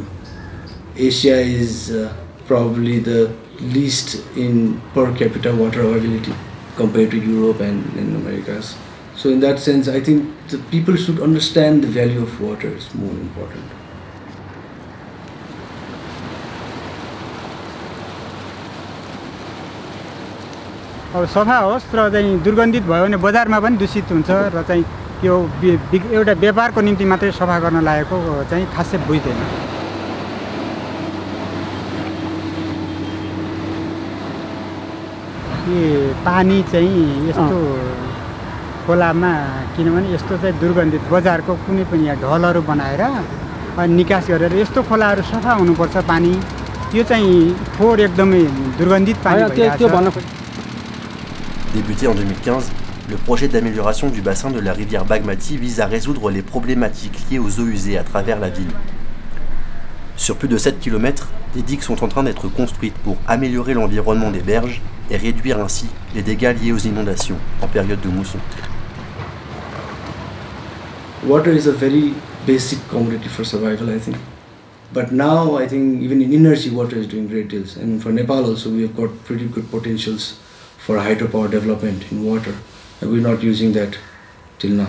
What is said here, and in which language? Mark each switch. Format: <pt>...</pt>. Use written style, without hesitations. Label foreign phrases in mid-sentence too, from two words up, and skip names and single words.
<en>Asia is probably the least in per capita water availability compared to Europe and in Americas. So in that sense, I think the people should understand the value of water is more important.</en> <ne>अब सफा होस् र चाहिँ दुर्गन्धित भयो भने बजारमा पनि दूषित हुन्छ र चाहिँ यो एउटा व्यापारको निम्ति मात्रै सफा गर्न लागेको चाहिँ खासै बुझ्दैन। यो पानी चाहिँ यस्तो खोलामा किनभने यस्तो चाहिँ दुर्गन्धित बजारको कुनै पनि यहाँ ढलहरू बनाएर निकास गरेर यस्तो खोलाहरू सफा हुनुपर्छ पानी, यो चाहिँ फोहोर एकदमै दुर्गन्धित पानी भइरहेको छ।</ne> <fr>Débuté en 2015, le projet d'amélioration du bassin de la rivière Bagmati vise à résoudre les problématiques liées aux eaux usées à travers la ville. Sur plus de 7 km, des digues sont en train d'être construites pour améliorer l'environnement des berges et réduire ainsi les dégâts liés aux inondations en période de mousson.</fr> <en>Water is a very basic commodity for survival, I think. But now, I think even in inner sea, water is doing great deals. And for Nepal also, we have got pretty good potentials for hydropower development in water, and we're not using that till now.</en>